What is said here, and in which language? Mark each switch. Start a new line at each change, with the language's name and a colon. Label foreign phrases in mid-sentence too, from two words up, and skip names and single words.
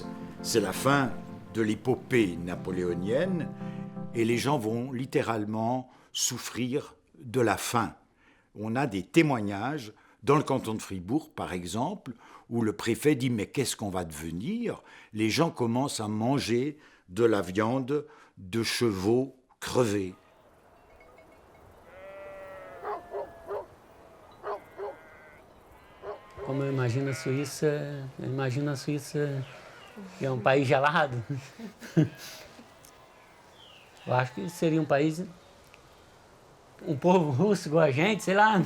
French: C'est la fin de l'épopée napoléonienne et les gens vont littéralement souffrir de la faim. On a des témoignages dans le canton de Fribourg, par exemple, où le préfet dit « mais qu'est-ce qu'on va devenir ?» Les gens commencent à manger de la viande de chevaux crevés.
Portuguese: Como eu imagino a Suíça que é um país gelado. Eu acho que seria um país, um povo russo igual a gente, sei lá.